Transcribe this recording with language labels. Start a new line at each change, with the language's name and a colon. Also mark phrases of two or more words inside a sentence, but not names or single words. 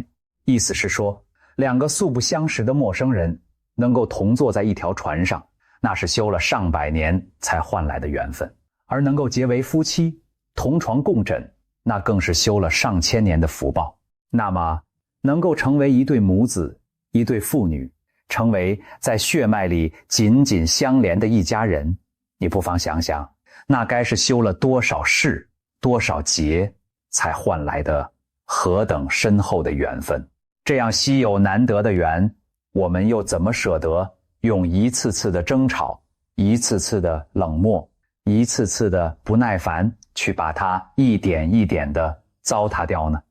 Chinese: 意思是說，2個素不相識的陌生人能夠同坐在一條船上，那是修了上百年才換來的緣分；而能夠結為夫妻，同床共枕，那更是修了上千年的福報。那麼能夠成為一對母子，一對父女，成為在血脈裡緊緊相連的一家人，你不妨想想，那該是修了多少世多少劫才換來的何等深厚的緣分。這樣稀有難得的緣，我們又怎麼捨得用一次次的爭吵，一次次的冷漠，一次次的不耐煩去把它一點一點的糟蹋掉呢？